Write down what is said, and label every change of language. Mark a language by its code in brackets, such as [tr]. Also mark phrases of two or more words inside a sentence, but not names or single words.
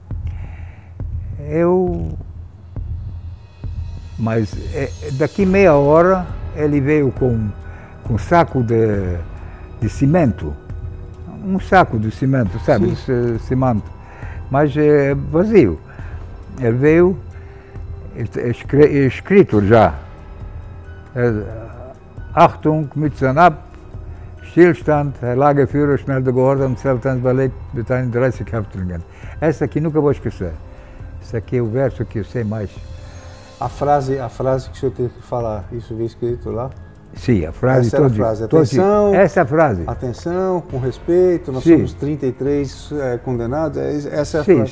[pt] Mas daqui meia hora ele veio com um saco de cimento. Um saco de cimento, sabe? Cimento. Mas vazio. Ele veio, escrito já. [de] Achtung, Mützen ab, Stillstand, Herr Lagerführer, schnell der Gehorsam, Zeltensballet, Beteiligten 30 Häftlingen. [pt] Essa aqui nunca vou esquecer. Esse aqui é o verso que eu sei mais. A frase que o senhor teve que falar, isso veio escrito lá? Sim, a frase essa era a frase. Atenção, essa é a frase. Atenção, com respeito, nós somos 33 condenados, essa é a frase.